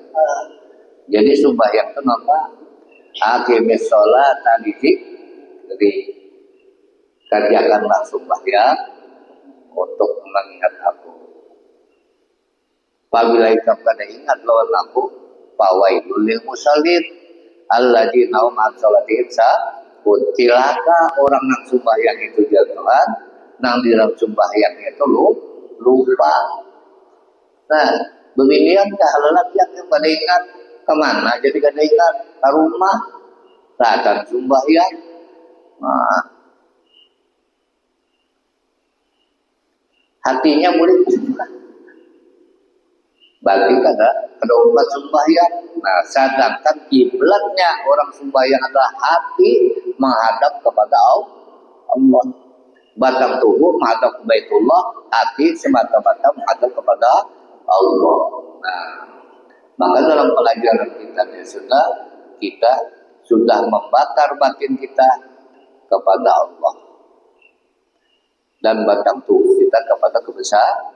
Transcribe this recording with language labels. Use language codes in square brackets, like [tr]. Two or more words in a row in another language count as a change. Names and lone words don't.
[id] Jadi sembahyang itu apa? [ar] أقم الصلاة [id] tadi, jadi kerjakanlah sembahyang untuk mengingat aku. [bjn] Apabila ikam kada ingat lawan aku, [ar] فويل للمصلين الذين هم عن صلاتهم ساهون. [bjn] Cilaka orang nang sembahyang itu jatuhan, nang dirang sembahyang itu lupa. [id] Nah, beginian lelaki yang pada ingat kemana? [bjn] Jadi kada ingat ke rumah, datang sembahyang. [id] Nah, hatinya boleh berubah. [bjn] Berarti kada umat sembahyang. [id] Nah, sedangkan kiblatnya orang sembahyang adalah hati menghadap kepada Allah. Batang tubuh menghadap ke Baitullah, hati semata-mata menghadap kepada Allah. Nah, maka dalam pelajaran kita kita sudah membakar batin kita kepada Allah dan batang tubuh kita kepada kebesaran.